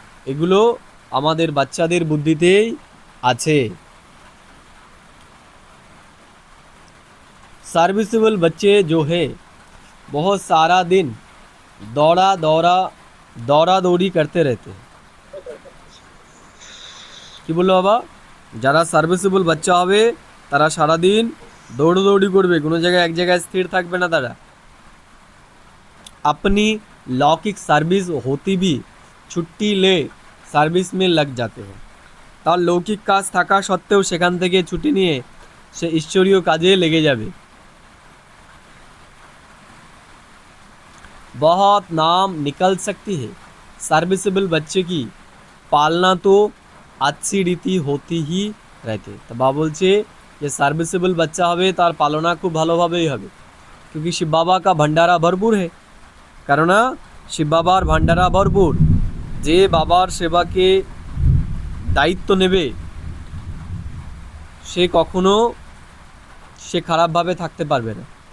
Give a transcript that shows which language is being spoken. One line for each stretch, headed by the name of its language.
Bangla: এগুলো আমাদের বাচ্চাদের বুদ্ধিতেই আছে।
Hindi: सर्विसेबल बच्चे जो है बहुत सारा दिन दौड़ा दौड़ी करते रहते हैं।
Bangla: কি বললো বাবা? যারা সার্ভিসেবল বাচ্চা হবে তারা সারাদিন দৌড়দৌড়ি করবে, কোনো জায়গায় এক জায়গায় স্থির থাকবে না তারা।
Hindi: अपनी लौकिक सर्विस होती भी छुट्टी ले সার্ভিস में लग जाते हैं।
Bangla: তার লৌকিক কাজ থাকা সত্ত্বেও সেখান থেকে ছুটি নিয়ে সে ঈশ্বরীয় কাজে লেগে যাবে।
Hindi: बहुत नाम निकल सकती है, সার্ভিসেবল बच्चे की पालना तो अच्छी रीति होती ही रहती है।
Bangla: তো বাবা বলছে যে সার্ভিসেবল বাচ্চা হবে তার পালনা খুব ভালোভাবেই হবে,
Hindi: क्योंकि शिव बाबा का भंडारा भरपूर है।
Bangla: কারণ শিব বাবার ভান্ডারা ভরপুর। যে বাবার সেবাকে দায়িত্ব নেবে সে কখনো সে খারাপভাবে থাকতে পারবে না।